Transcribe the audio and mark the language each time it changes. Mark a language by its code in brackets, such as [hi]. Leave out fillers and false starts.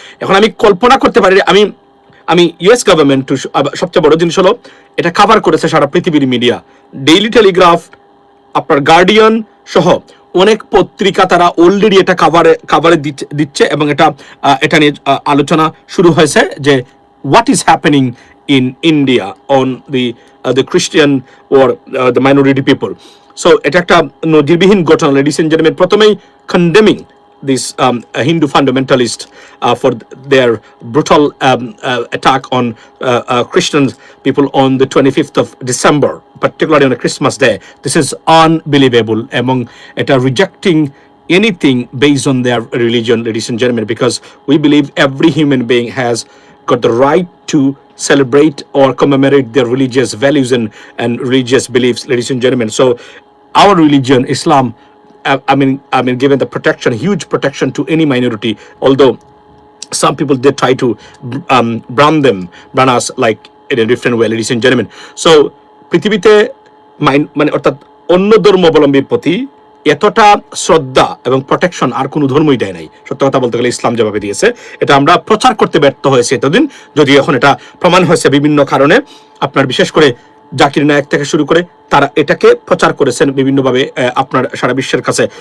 [bn] এখন আমি কল্পনা করতে পারি, আমি ইউএস গভর্নমেন্ট, সবচেয়ে বড় জিনিস হলো এটা কভার করেছে সারা পৃথিবীর মিডিয়া, ডেইলি টেলিগ্রাফ, আপনার গার্ডিয়ান সহ অনেক পত্রিকা তারা অলরেডি এটা কাভারে দিচ্ছে, এবং এটা নিয়ে আলোচনা শুরু হয়েছে যে [en] What is happening in India on the Christian or the minority people. [bn] So এটা একটা নজিরবিহীন ঘটনা, লেডিস এন্ড জেন্টলম্যান। প্রথমেই [en] Condemning this Hindu fundamentalist for their brutal attack on Christian people on the 25th of December, particularly on a Christmas day. This is unbelievable. Among it are rejecting anything based on their religion, ladies and gentlemen, because we believe every human being has got the right to celebrate or commemorate their religious values and religious beliefs, ladies and gentlemen. So our religion, Islam, I mean, given the protection, huge protection to any minority, although some people did try to brand us like in a different way, ladies and gentlemen. [bn] So পৃথিবীতে মানে অর্থাৎ অন্য ধর্মাবলম্বীর প্রতি এতটা শ্রদ্ধা এবং protection আর কোনো ধর্মই দেয় নাই। সত্য কথা বলতে গেলে ইসলাম যেভাবে দিয়েছে, এটা আমরা প্রচার করতে ব্যর্থ হয়েছে এতদিন, যদি এখন এটা প্রমাণ হয়েছে বিভিন্ন কারণে। আপনার বিশেষ করে জাকির নায়েক থেকে শুরু করে তারা এটাকে প্রচার করেছেন বিভিন্নভাবে আপনার সারা বিশ্বের কাছে।